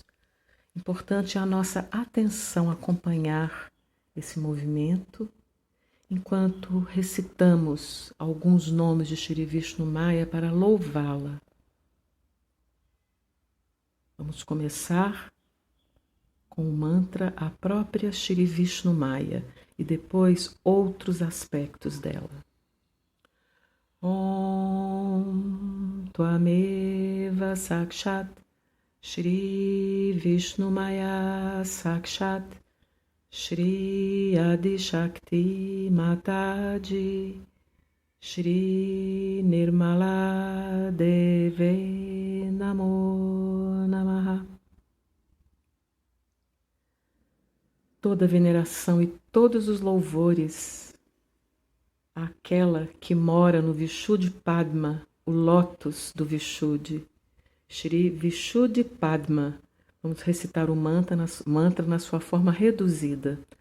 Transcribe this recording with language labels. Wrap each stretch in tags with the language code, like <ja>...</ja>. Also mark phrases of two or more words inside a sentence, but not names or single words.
<pt>Importante é a nossa atenção acompanhar esse movimento enquanto recitamos alguns nomes de Shri Vishnu Maya para louvá-la. Vamos começar com o mantra a própria Shri Vishnu Maya e depois outros aspectos dela.</pt> <sa>ॐ त्वमेव साक्षात् श्री विष्णु माया साक्षात् श्री आदि शक्ति माताजी श्री निर्मला देवी नमो नमः.</sa> <pt>Toda veneração e todos os louvores àquela que mora no Vishuddhi Padma, o lótus do Vishuddhi, Shri Vishuddhi Padma. Vamos recitar o mantra na sua forma reduzida.</pt>